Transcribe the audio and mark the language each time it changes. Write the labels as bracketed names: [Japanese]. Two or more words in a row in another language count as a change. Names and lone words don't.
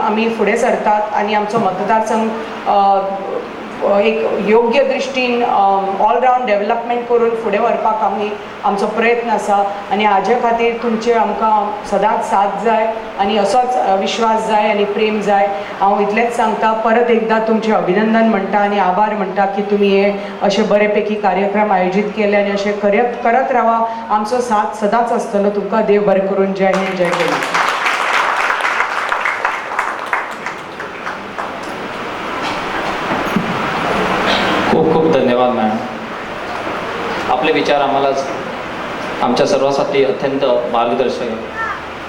[Konkani] आमी फुडें सरतात आनी आमचो मतदारसंघ एक योग्य दृश्टीन [English] all round development [Konkani] करून फुडें व्हरपाक आमचो प्रयत्न आसा आनी हाजे खातीर तुमचे आमकां सदांच साथ जाय आनी असोच विश्वास जाय आनी प्रेम जाय हांव इतलेंच सांगता परत एकदां तुमचें अभिनंदन म्हणटा आनी आभार म्हणटा की तुमी हे अशे बरेपैकी कार्यक्रम आयोजीत केले आनी अशे करत रावा आमचो साथ सदांच आसतलो तुमकां देव बरें करून जय हिंद जय गोवा. [Marathi] खूप खूप धन्यवाद मॅडम. आपले विचार आम्हाला आमच्या सर्वांसाठी अत्यंत मार्गदर्शक आहे.